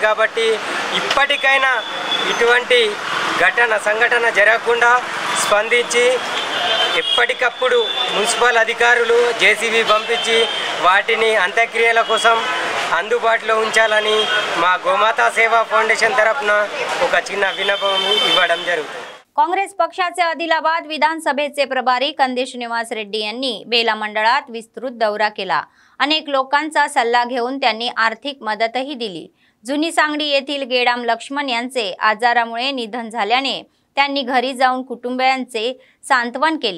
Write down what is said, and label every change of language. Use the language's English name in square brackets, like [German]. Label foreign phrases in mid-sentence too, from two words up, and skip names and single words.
[Telugu] కాబట్టి ఇప్పటికైనా ఇటువంటి సంఘటన జరగకుండా స్పందించి ఎప్పటికప్పుడు మున్సిపల్ అధికారులు JCB పంపించి వాటిని అంత్యక్రియల కోసం అందుబాటులో ఉంచాలని మా గోమాతా సేవా फाउंडेशन తరపున ఒక చిన్న విన్నపం ఇవ్వడం జరుగుతుంది। [Marathi] काँग्रेस पक्षाचे आदिलाबाद विधानसभेचे प्रभारी कंदी श्रीनिवास रेड्डी यांनी बेला मंडळात विस्तृत दौरा केला। अनेक लोकांचा सल्ला घेऊन त्यांनी आर्थिक मदतही दिली। जुनी सांगडी येथील गेडाम लक्ष्मण यांचे आजारामुळे निधन झाल्याने त्यांनी घरी जाऊन कुटुंबियांचे सांत्वन केले।